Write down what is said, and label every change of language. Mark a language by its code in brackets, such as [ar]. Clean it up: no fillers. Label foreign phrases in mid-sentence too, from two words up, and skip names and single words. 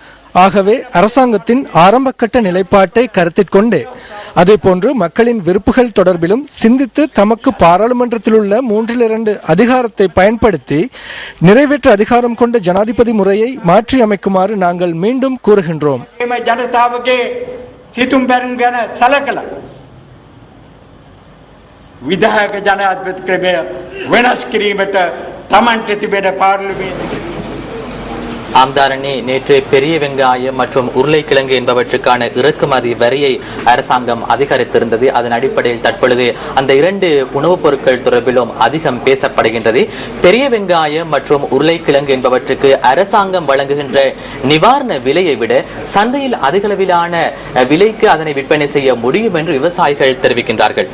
[ta] ஆகவே அரசாங்கத்தின் ஆரம்பகட்ட நிலைப்பாட்டை கருத்தில் கொண்டே அதேபோன்று மக்களின் விருப்புகள் தொடர்பிலும் சிந்தித்து தமக்கு பாராளுமன்றத்தில் உள்ள 3-2 அதிகாரத்தை பயன்படுத்தி நிறைவேற்று அதிகாரம் கொண்ட ஜனாதிபதி முறையை மாற்றி அமைக்குமாறு நாங்கள் மீண்டும் கூறுகின்றோம். [si] විදායක ජනාධිපති ක්‍රමය වෙනස් කිරීමට තමන්ට තිබෙන පාර්ලිමේන්තු [ta] ஆம்தாரணி நேற்று பெரிய வெங்காயம் மற்றும் உருளைக்கிழங்கு என்பவற்றுக்கான இறக்குமதி வரியை அரசாங்கம் அதிகரித்திருந்தது. அதன் அடிப்படையில் தற்பொழுது அந்த 2 உணவுப் பொருட்கள் தொடர்பிலும் அதிகம் பேசப்படுகின்றது. பெரிய வெங்காயம் மற்றும் உருளைக்கிழங்கு என்பவற்றுக்கு அரசாங்கம் வழங்குகின்ற நிவாரண விலையை விட சந்தையில் அதிகளவிலான விலைக்கு அதனை விற்பனை செய்ய முடியும் என்று விவசாயிகள் தெரிவிக்கின்றார்கள்.